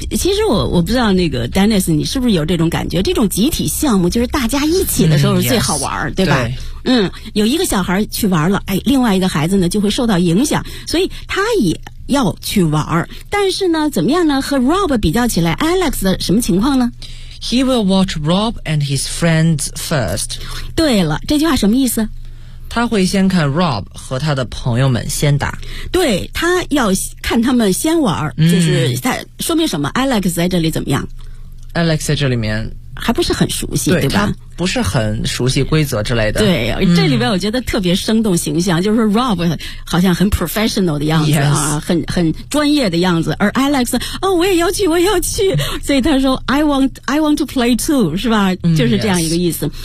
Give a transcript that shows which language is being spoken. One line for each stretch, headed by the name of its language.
Chinese: 其实我不知道那个 Dennis 你是不是有这种感觉，这种集体项目就是大家一起的时候是最好玩、对吧？对，有一个小孩去玩了，另外一个孩子呢就会受到影响，所以他也要去玩。但是呢怎么样呢，和 Rob 比较起来， Alex 的什么情况呢？
English: He will watch Rob and his friends first。
Chinese: 对了，这句话什么意思？他会先看 Rob 和他的朋友们先打。对，他要看他们先玩，就是他说明什么？ Alex 在这里怎么样？ Alex 在这里面还不是很熟悉，对吧？他不是很熟悉规则之类的。对，这里边我觉得特别生动形象，就是 Rob 好像很 professional 的样子、很专业的样子，而 Alex 我也要去，所以他说
English: I want to play too，
Chinese: 是吧？就是这样一个意思。